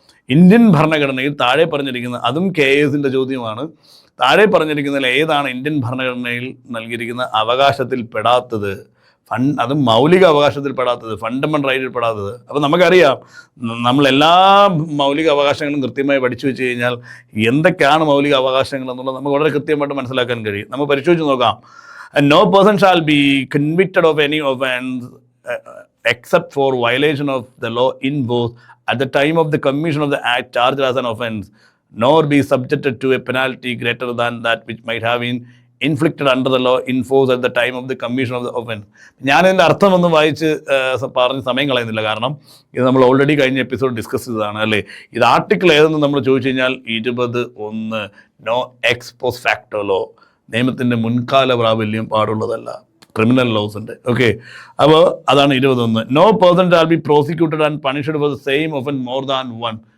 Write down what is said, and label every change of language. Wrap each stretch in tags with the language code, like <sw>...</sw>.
<ml>Indian ഭരണഘടനയിൽ താഴെ പറഞ്ഞിരിക്കുന്ന, അതും KS ചോദ്യമാണ്, താഴെ പറഞ്ഞിരിക്കുന്നതിൽ ഏതാണ് ഇന്ത്യൻ ഭരണഘടനയിൽ നൽകിയിരിക്കുന്ന അവകാശത്തിൽ പെടാത്തത്? അതും മൗലിക അവകാശത്തിൽ പെടാത്തത്, ഫണ്ടമെൻ്റൽ റൈറ്റിൽ പെടാത്തത്. അപ്പോൾ നമുക്കറിയാം, നമ്മളെല്ലാ മൗലിക അവകാശങ്ങളും കൃത്യമായി പഠിച്ചു വെച്ച് കഴിഞ്ഞാൽ എന്തൊക്കെയാണ് മൗലിക അവകാശങ്ങൾ എന്നുള്ളത് നമുക്ക് വളരെ കൃത്യമായിട്ട് മനസ്സിലാക്കാൻ കഴിയും. നമ്മൾ പരിശോധിച്ച് നോക്കാം.</ml> <en>No person shall be convicted of any offence except for violation of the law in both at the time of the commission of the act charged as an offence. nor be subjected to a penalty greater than that which might have been inflicted under the law in force at the time of the commission of the offense.</en> <ml>ഞാനിതിൻ്റെ അർത്ഥമൊന്നും വായിച്ച് പറഞ്ഞ് സമയം കളയുന്നില്ല, കാരണം ഇത് നമ്മൾ already കഴിഞ്ഞ episode discuss ചെയ്തതാണ് അല്ലേ. ഇത് ആർട്ടിക്കിൾ ഏതെന്ന് നമ്മൾ ചോദിച്ചു കഴിഞ്ഞാൽ 20(1) no X post facto law, നിയമത്തിൻ്റെ മുൻകാല പ്രാബല്യം പാടുള്ളതല്ല, ക്രിമിനൽ ലോസ് ഉണ്ട്.</ml> <en>okay,</en> <ml>അപ്പോൾ അതാണ് 21.</ml> <en>No person shall be prosecuted and punished for the same offence more than one.</en>